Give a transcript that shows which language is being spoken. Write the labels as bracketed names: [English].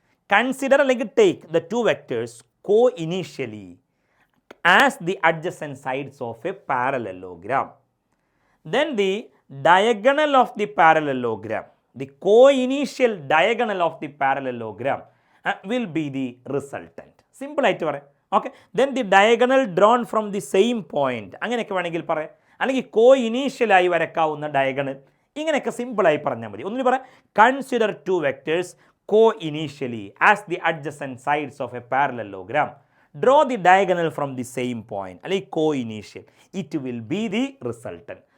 [English] Consider അല്ലെങ്കിൽ take the two vectors coinitially as the adjacent sides of a parallelogram. Then the diagonal of the parallelogram, the co-initial diagonal of the parallelogram will be the resultant. [Malayalam] Simple ആയിട്ട് പറയാം. [English] okay, then the diagonal drawn from the same point, [Malayalam] അങ്ങനെയൊക്കെ വേണമെങ്കിൽ പറയാം. അല്ലെങ്കിൽ കോ ഇനീഷ്യലായി വരക്കാവുന്ന diagonal, ഇങ്ങനെയൊക്കെ സിമ്പിളായി പറഞ്ഞാൽ മതി. [English] ഒന്നിന് പറയാം, consider two vectors coinitially as the adjacent sides of a parallelogram. Draw the diagonal from the same point, അല്ലെങ്കിൽ coinitial, it will be the resultant.